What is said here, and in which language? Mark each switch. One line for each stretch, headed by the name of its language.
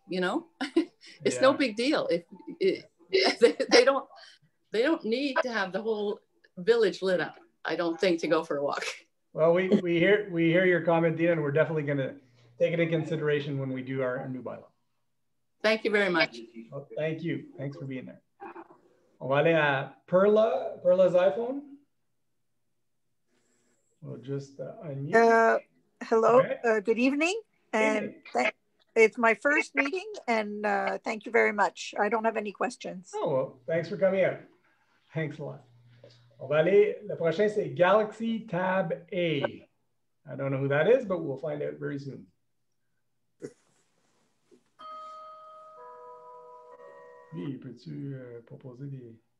English: You know, it's no big deal. They don't need to have the whole village lit up, I don't think, to go for a walk. Well, we hear your comment, Dina, and we're definitely going to take it into consideration when we do our new bylaw. Thank you very much. Well, thank you. Thanks for being there.
French: On va aller à Perla's iPhone.
English: We'll just unmute. Hello, good evening. And it's my first meeting, and thank you very much. I don't have any questions. Oh, well, thanks for coming out. Thanks a lot.
French: On va aller, le prochain, c'est Galaxy Tab A.
English: I don't know who that is, but we'll find out very soon.
French: Oui, peux-tu proposer des...